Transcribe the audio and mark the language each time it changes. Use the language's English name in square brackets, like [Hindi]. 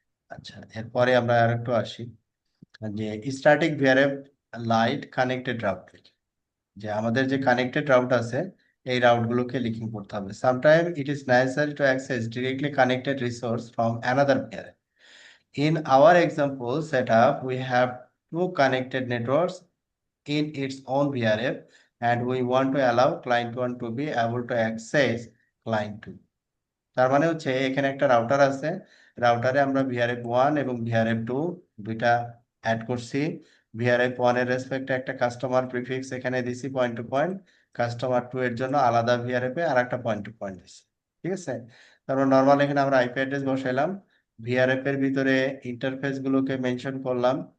[Bangla] আচ্ছা, এরপরে আমরা আরেকটু আসি, যে static VRF light connected route লিখি। যে আমাদের যে কানেক্টেড রাউট আছে, এই রাউটগুলোকে লিঙ্কিং করতে হবে। [English] Sometime it is necessary to access directly connected resource from another VRF. In our example setup, we have two connected networks in its own VRF, and we want to allow client 1 to be able to access client 2. [Bangla] তার মানে হচ্ছে এখানে একটা router আছে, রাউটারে আমরা VRF 1 এবং VRF 2 দুইটা add করছি। ভিআরএফ 1 এর রেসপেক্টে একটা কাস্টমার প্রিফিক্স এখানে দিছি পয়েন্ট টু পয়েন্ট, কাস্টমার 2 এর জন্য আলাদা ভিআরএফ এ আর একটা পয়েন্ট টু পয়েন্ট দিছি। ঠিক আছে, তারপর নর্মাল এখানে আমরা আইপি অ্যাড্রেস বসাইলাম, ভিআরএফ এর ভিতরে ইন্টারফেস গুলোকে মেনশন করলাম।